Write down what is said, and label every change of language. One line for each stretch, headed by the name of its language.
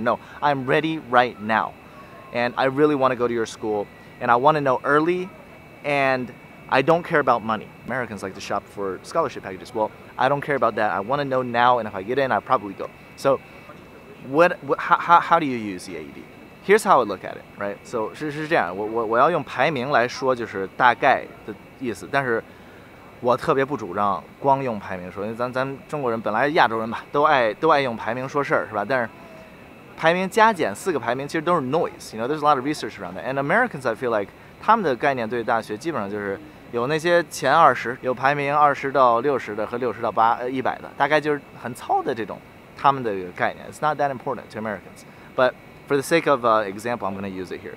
English: No, I'm ready right now. And I really want to go to your school. And I want to know early. And I don't care about money. Americans like to shop for scholarship packages. Well, I don't care about that. I want to know now. And if I get in, I'll probably go. So how do you use EAED? Here's how I look at it, right? So
Chinese: 是这样，我要用排名来说，就是大概的意思。但是我特别不主张光用排名说，因为咱中国人本来亚洲人吧，都爱用排名说事儿，是吧？但是排名加减4个排名其实都是
English: noise. You know, there's a lot of research around that. And Americans, I feel like
Chinese: 他们的概念对大学基本上就是有那些前20，有排名20到60的和60到100的，大概就是很糙的这种他们的概念。
English: It's not that important to Americans, but for the sake of example, I'm going to use it here.